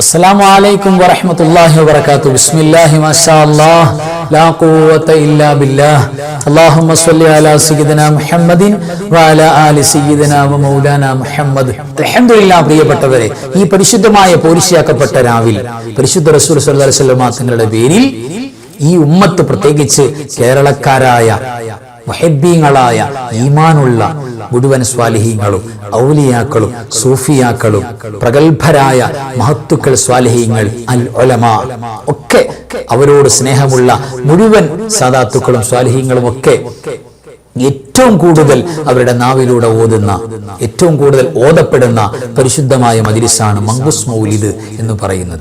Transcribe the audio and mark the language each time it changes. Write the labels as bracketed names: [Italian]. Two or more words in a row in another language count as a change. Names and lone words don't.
[Arabic] السلام عليكم ورحمة الله وبركاته. بسم الله ما شاء الله لا قوة إلا بالله. اللهم صل على سيدنا محمد وعلى آل سيدنا ومولانا محمد. അൽഹംദുലില്ലാഹ്. [Malayalam] പ്രിയപ്പെട്ടവരെ, ഈ പരിശുദ്ധമായ പോരിശയാക്കപ്പെട്ട രാവിൽ പരിശുദ്ധ റസൂൽ [Arabic] صلى الله عليه وسلم [Malayalam] തങ്ങളുടെ പേരിൽ ഈ ഉമ്മത്ത്, പ്രത്യേകിച്ച് കേരളക്കാരായ മുഹബ്ബീങ്ങളായ ഈമാനുള്ള മുഴുവൻ സ്വാലിഹീങ്ങളും ഔലിയാക്കളും സൂഫിയാക്കളും പ്രഗത്ഭരായ മഹത്തുക്കൾ സ്വാലിഹീങ്ങൾ അൽ ഉലമാ ഒക്കെ, അവരോട് സ്നേഹമുള്ള മുഴുവൻ സാദാത്തുക്കളും സ്വാലിഹീങ്ങളും ഒക്കെ ഏറ്റവും കൂടുതൽ അവരുടെ നാവിലൂടെ ഓതുന്ന, ഏറ്റവും കൂടുതൽ ഓതപ്പെടുന്ന പരിശുദ്ധമായ മജ്‌ലിസാണ് മങ്കുസ് മൗലിദ് എന്ന് പറയുന്നത്.